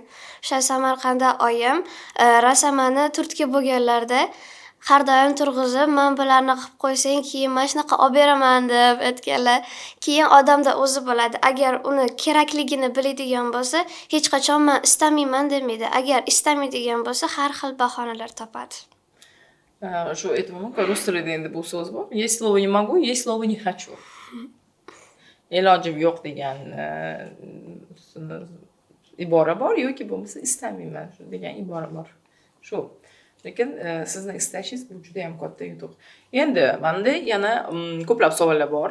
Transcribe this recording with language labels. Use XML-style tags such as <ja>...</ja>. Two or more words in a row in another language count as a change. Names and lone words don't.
<uz>O'sha Samarqandda oyim rosamani turtki bo'lganlarda har doim turg'izib, "Men bularni qilib qo'ysang, keyin mana shunaqa olib beraman" deb aytganlar. Keyin odamda o'zi bo'ladi. Agar uni kerakligini biladigan bo'lsa, hech qachon "Men istamayman" demaydi. Agar istamaydigan bo'lsa, har xil bahonalar topadi. Shu aytmoqman, rus tilida endi bu so'z bor.</uz> <ru>Есть слово не могу, есть слово не хочу.</ru> <uz>Ilojim yo'q degan ibora bor yoki bo'lmasa istamayman degan ibora bor. Shu. Lekin sizni istashingiz bu juda ham katta yutuq. Endi menda yana ko'plab savollar bor.</uz>